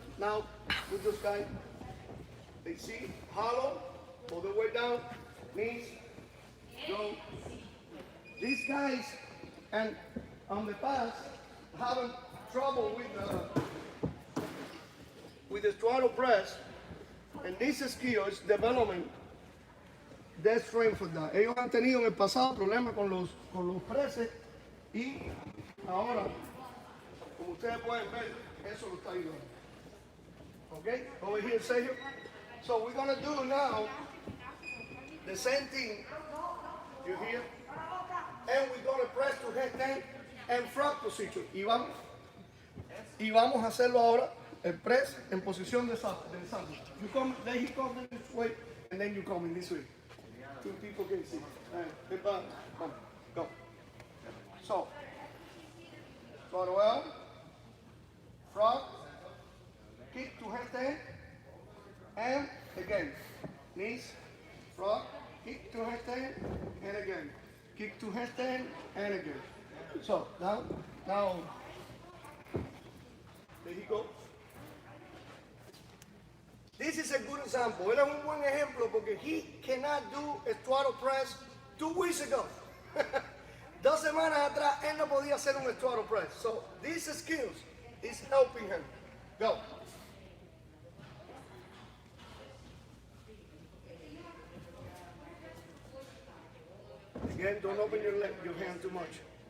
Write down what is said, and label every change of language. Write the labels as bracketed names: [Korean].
[English] Now with this guy. Let's see, hollow, all the way down, knees, go. These guys, and on the past, having trouble with the straddle press, and this skill is developing their strength for that. [Spanish] Ellos han tenido en el pasado problemas con los presses y ahora, como ustedes pueden ver, eso lo está ayudando. [English] Okay, over here, Sergio. So we're gonna do now the same thing. You hear? And we're gonna press to headstand and frog position. [Spanish] Y vamos a hacerlo ahora, el press en posición de salto. [English] You come, then he comes this way, and then you come in this way. Two people can see. Come, go. So, start well. Frog, kick to headstand. And again, knees, frog, kick to headstand, and again, kick to headstand, and again. So now, there you go. This is a good example. [Spanish] Él es un buen ejemplo porque [English] he cannot do a straddle press 2 weeks ago. [Spanish] 2 semanas atrás él no podía hacer un straddle press. [English] So these skills is helping him. Go. Again, don't open your hand too much.